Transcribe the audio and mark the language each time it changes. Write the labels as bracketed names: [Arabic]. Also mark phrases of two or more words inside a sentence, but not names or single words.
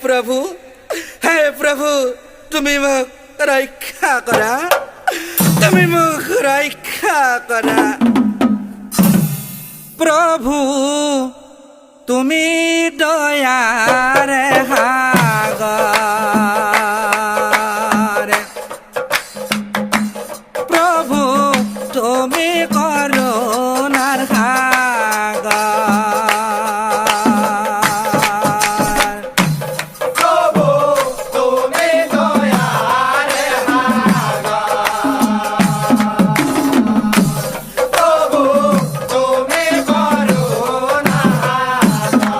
[Assamese] প্ৰভু তুমি মোক ৰক্ষা কৰা প্ৰভু তুমি দয়াৰে সাগৰ প্ৰভু তুমি [Bangla] করুণার সাগর প্রভু তুমি দয়ার সাগর প্রভু তুমি করুণার